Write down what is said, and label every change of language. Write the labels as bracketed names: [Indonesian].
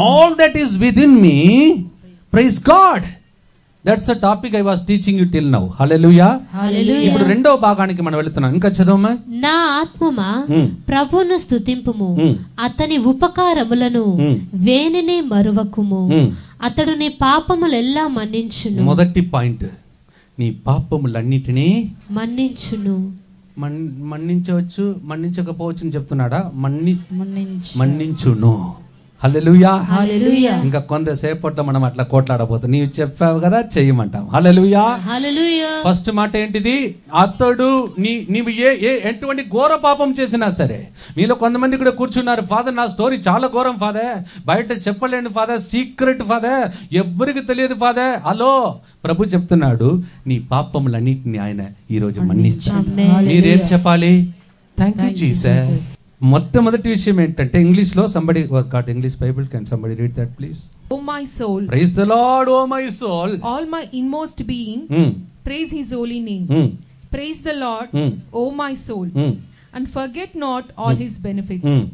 [English] all that is within me, praise God. That's the topic I was teaching you till now. Hallelujah. Hallelujah. [Telugu] ఇప్పుడు రెండవ భాగానికి మనం వెళ్తున్నాం. ఇంకా చదవమ్మా. నా ఆత్మమా ప్రభువును స్తుతింపుము, అతని ఉపకారములను వేనినే మరువకుము, అతడు నీ పాపములెల్లా మన్నించును. మొదటి పాయింట్, నీ పాపములన్నిటినీ మన్నించును. మన్నించవచ్చు, మన్నించకపోవచ్చు అని చెప్తున్నాడా? మన్నించును. హల్లెలూయా. హల్లెలూయా. ఇంకా కొంతసేపట్లో మనం అట్లా కోట్లాడబోతాం. నీవు చెప్పావు కదా, చెయ్యమంటాం. హల్లెలూయా. హల్లెలూయా. ఫస్ట్ మాట ఏంటిది? అతడు నీవు ఎటువంటి ఘోర పాపం చేసినా సరే. మీలో కొంతమంది కూడా కూర్చున్నారు, ఫాదర్ నా స్టోరీ చాలా ఘోరం ఫాదర్, బయట చెప్పలేను ఫాదర్, సీక్రెట్ ఫాదర్, ఎవ్వరికి తెలియదు ఫాదర్. హలో, ప్రభు చెప్తున్నాడు, నీ పాపములన్నిటిని ఆయన ఈ రోజు మన్నిస్తాడు. మీరేం చెప్పాలి? [English] Thank you Jesus. [Telugu] మొట్టమొదటి విషయం ఏంటంటే, ఇంగ్లీష్ లో, [English] somebody was got English Bible, can somebody read that please? O my soul, praise the Lord. O my soul, all my inmost being, praise his holy name. Praise the Lord, O my soul, and forget not all his benefits.